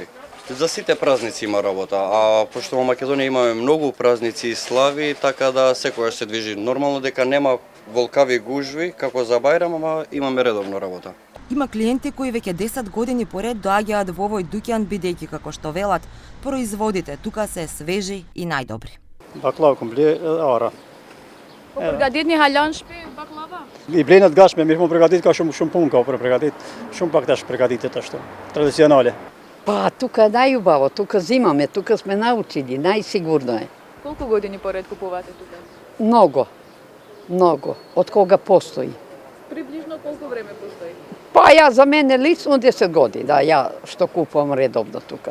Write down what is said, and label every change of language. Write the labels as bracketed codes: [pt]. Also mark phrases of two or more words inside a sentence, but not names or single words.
[mk] За сите празници има работа, а пошто во Македонија имаме многу празници и слави, така да секогаш се движи. Нормално дека нема волкави гужви, како за Бајрам, ама имаме редовно работа. Има клиенти кои веќе 10 години поред доаѓаат во овој дуќан бидејќи како што велат, производите тука се свежи и најдобри. [sq] Baklava komplett ara. Po përgatitni halan shpi baklava? I blenë të gatshme, mirë po përgatit ka shumë punë ka për përgatit. Shumë pak tash përgatitet ashtu, tradicionale. [mk] Pa, тука е најубаво, тука зимаме, тука сме научили, најсигурно е. Колку години поред купувате тука? Много, много, од кога постои. Приближно колку време постои? Па ја за мене лично 10 години, да, ја што купувам редовно тука.